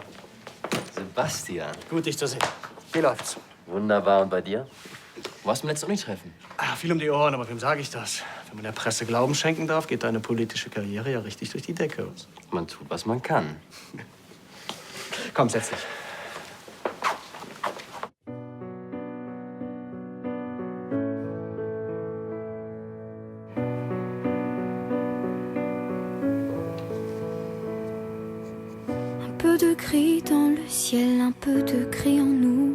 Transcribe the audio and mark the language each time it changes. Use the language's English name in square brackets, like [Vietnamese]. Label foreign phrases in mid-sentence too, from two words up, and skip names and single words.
[German] Sebastian. Gut, dich zu sehen. Wie läuft's? Wunderbar. Und bei dir? Wo warst du beim letzten Uni-Treffen? Ah, viel um die Ohren, aber wem sage ich das? Wenn man der Presse Glauben schenken darf, geht deine politische Karriere ja richtig durch die Decke. Man tut, was man kann. Komm, setz dich. [French] Un peu de gris dans le ciel, un peu de gris en nous.